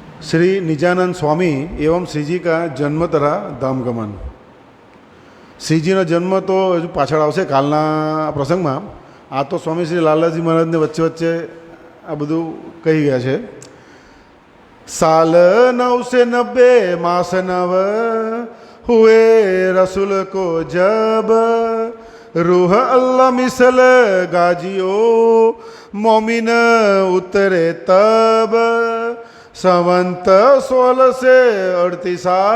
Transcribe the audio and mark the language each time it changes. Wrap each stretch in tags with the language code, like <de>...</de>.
<hi>श्री निजानंद स्वामी एवं श्री जी का जन्म तथा धामगमन।</hi> <gu>श्रीजीનો જન્મ તો હજુ પાછળ આવશે કાલના પ્રસંગમાં। આ તો સ્વામી શ્રી લાલાજી મહારાજને વચ્ચે વચ્ચે આ બધું કહી ગયા છે।</gu> <hi>साल 990 मास नव हुए रसूल को जब रूह अल्लाह मिसल गाजियो मोमिन उतरे तब संवंत 1638</hi>